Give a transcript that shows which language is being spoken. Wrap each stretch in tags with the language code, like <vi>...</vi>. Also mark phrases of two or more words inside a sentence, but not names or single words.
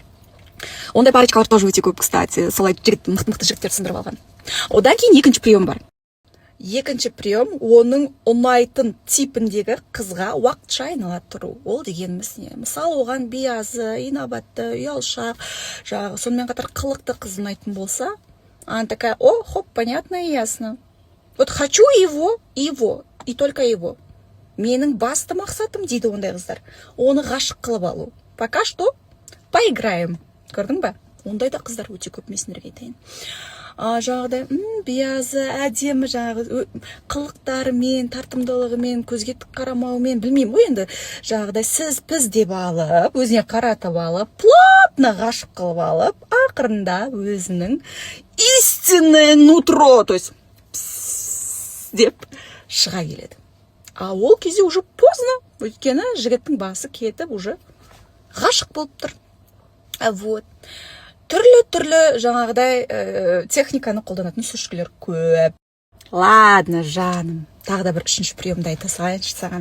<kk>Ондай парочкалар тоже өте көп, кстати, солай мықты жігіттер сындырып алған. Одан кейін екінші прием бар. Екінші прием оның ұнайтын типіндегі қызға уақытша айнала тұру. Ол дегеніміз не? Мысалы, оған биязы, инабатты, ұялшақ, жаңағы сонымен қатар қылықты қыз ұнайтын болса,</kk> <ru>она такая: о, хоп, понятно и ясно. Вот хочу его, и только его.</ru> <kk>Менің басты мақсатым, дейді ондай қыздар, оны ғашық қылып алу.</kk> <ru>Пока что поиграем.</ru> <kk>Көрдің ба? Ондай да қыздар өте көп, мен сендерге айтайын. Жаңағыдай биязы, әдемі, жаңағы қылықтарымен, тартымдылығымен, көзге тік қарамауымен, білмеймін ғой енді, жаңағыдай сіз піз деп алып, өзіне қаратып алып, плотно ғашық қылып алып, ақырында өзінің</kk> <ru>истинное нутро, то есть</ru> <kk>деп шыға келеді. А ол кезде</kk> <ru>уже поздно,</ru> <kk>өйткені жігіттің басы кетіп, уже ғашық болып тұр. Вот. Түрлі жаңағыдай техниканы қолданатын сүршкілер көп. Ладно, жаным, тағы да бір үшінші приемды айта салайыншы саған.</kk>